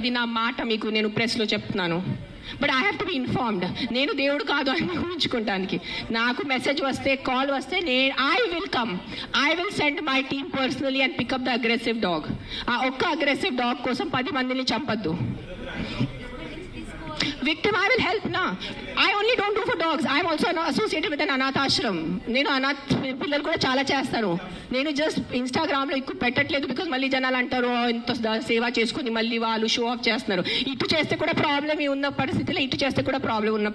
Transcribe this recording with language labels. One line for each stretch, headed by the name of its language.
Telugu: ఇది నా మాట మీకు నేను ప్రెస్లో చెప్తున్నాను.
English: But I have to be informed.
Telugu: నేను దేవుడు కాదు అని ఊహించుకోవటానికి. నాకు మెసేజ్ వస్తే, కాల్ వస్తే
English: I will come. I will send my team personally and pick up the aggressive dog.
Telugu: ఆ ఒక్క అగ్రెసివ్ డాగ్ కోసం 10 మందిని చంపద్దు.
English: Victim, I will help na. I only don't do for dogs. I am also associated with an anath ashram.
Telugu: నేను అనాథ్ పిల్లలు కూడా చాలా చేస్తాను. నేను జస్ట్ ఇన్స్టాగ్రామ్లో ఎక్కువ పెట్టట్లేదు బికాజ్ మళ్ళీ జనాలు అంటారు ఇంత సేవ చేసుకుని మళ్ళీ వాళ్ళు షో ఆఫ్ చేస్తున్నారు. ఇటు చేస్తే కూడా ప్రాబ్లం ఉన్న పరిస్థితిలో, ఇటు చేస్తే కూడా ప్రాబ్లం ఉన్న